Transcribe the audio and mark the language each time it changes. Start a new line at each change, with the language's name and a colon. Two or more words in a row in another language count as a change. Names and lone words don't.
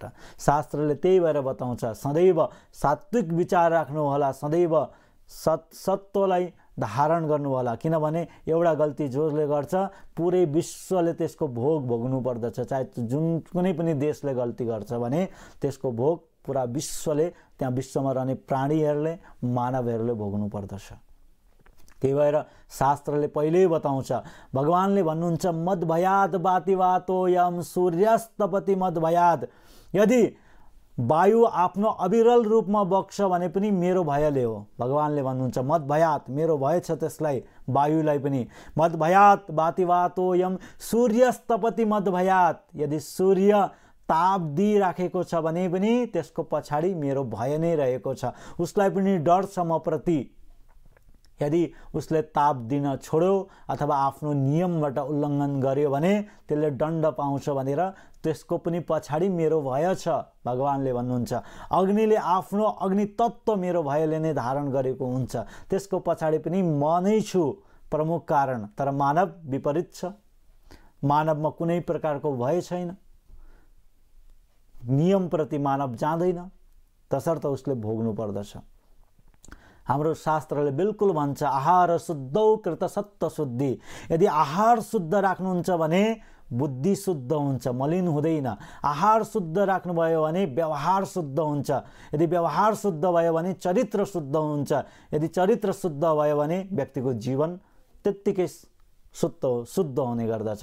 Nepali: शास्त्रले त्यही भएर बताउँछ सदैव सात्विक विचार राख्नु होला, सदैव सत्वलाई धारण गर्नु होला, किनभने एउटा गल्ती जसले गर्छ पुरै विश्वले त्यसको भोग भोग्नु पर्दछ। चाहे जुन कुनै पनि देशले गल्ती गर्छ भने त्यसको भोग पुरा विश्वले, त्यहाँ विश्वमा रहने प्राणीहरूले, मानवहरूले भोग्नु पर्दछ। त्यही भएर शास्त्रले पहिल्यै बताउँछ, भगवानले भन्नुहुन्छ
Sanskrit: मद भयाद बातिवातो यम सूर्यस्तपति मद भयाद।
Nepali: यदि वायु आफ्नो अविरल रूपमा बग्छ भने पनि मेरो भयले हो। भगवानले भन्नुहुन्छ
Sanskrit: मद भयात,
Nepali: मेरो भय छ त्यसलाई, वायुलाई पनि।
Sanskrit: मद भयात बातिवातो यम सूर्यस्तपति मद भयात।
Nepali: यदि सूर्य ताप दिइराखेको छ भने पनि त्यसको पछाडि मेरो भय नै रहेको छ, उसलाई पनि डर छ म प्रति। यदि उसले ताप दिन छोड्यो अथवा आफ्नो नियमबाट उल्लङ्घन गर्यो भने त्यसले दण्ड पाउँछ भनेर त्यसको पनि पछाडि मेरो भय छ। भगवानले भन्नुहुन्छ अग्निले आफ्नो अग्नि तत्त्व मेरो भयले नै धारण गरेको हुन्छ, त्यसको पछाडि पनि म नै छु प्रमुख कारण। तर मानव विपरीत छ, मानवमा कुनै प्रकारको भय छैन, नियमप्रति मानव जाँदैन, तसर्थ उसले भोग्नु पर्दछ। हाम्रो शास्त्रले बिल्कुल भन्छ
Sanskrit: आहार शुद्धौ कृत सत्व शुद्धि।
Nepali: यदि आहार शुद्ध राख्नुहुन्छ भने बुद्धि शुद्ध हुन्छ, मलिन हुँदैन। आहार शुद्ध राख्नुभयो भने व्यवहार शुद्ध हुन्छ, यदि व्यवहार शुद्ध भयो भने चरित्र शुद्ध हुन्छ, यदि चरित्र शुद्ध भयो भने व्यक्तिको जीवन त्यत्तिकै शुद्ध हुने गर्दछ।